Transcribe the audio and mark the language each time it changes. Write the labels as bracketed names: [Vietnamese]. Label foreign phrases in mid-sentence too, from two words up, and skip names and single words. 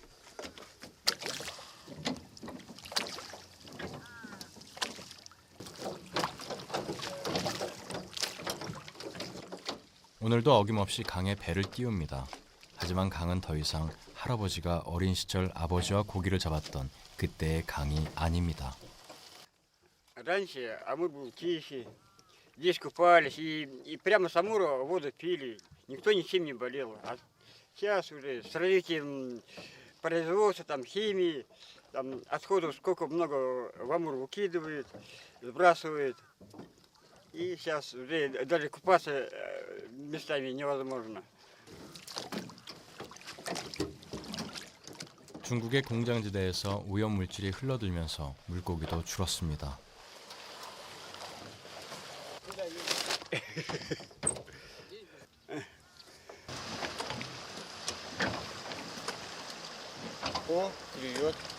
[Korean] 오늘도 어김없이 강에 배를 띄웁니다. 하지만 강은 더 이상 할아버지가 어린 시절 아버지와 고기를 잡았던 그때의 강이 아닙니다. [Russian] Раньше, а мы были тихие, здесь купались и прямо с Амура воду пили. никто ничем не болел. А сейчас уже с развитием производства, там, химии, там, отходов сколько много в Амур выкидывают, сбрасывают. И сейчас уже даже купаться местами невозможно. [Korean] 중국의 공장지대에서 오염물질이 흘러들면서 물고기도 줄었습니다. [Russian] клюет.